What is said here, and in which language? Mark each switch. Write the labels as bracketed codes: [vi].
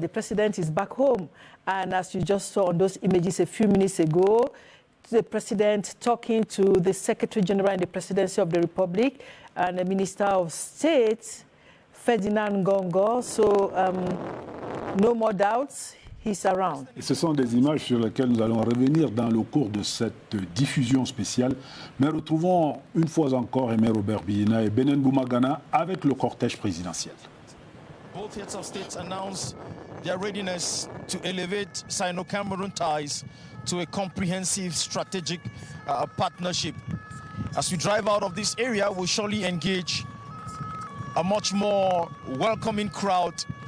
[en] The president is back home. And as you just saw on those images a few minutes ago, the president talking to the Secretary General in the Presidency of the Republic and the Minister of State, Ferdinand Gongo. So no more doubts, he's around. [fr] Et ce sont des images sur lesquelles nous allons revenir dans le cours de cette diffusion spéciale. Mais retrouvons une fois encore Aimé Robert Biina et Benin Boumagana avec le cortège présidentiel. [en] Both heads of states announced their readiness to elevate Sino-Cameroon ties to a comprehensive strategic partnership. As we drive out of this area, we'll surely engage a much more welcoming crowd.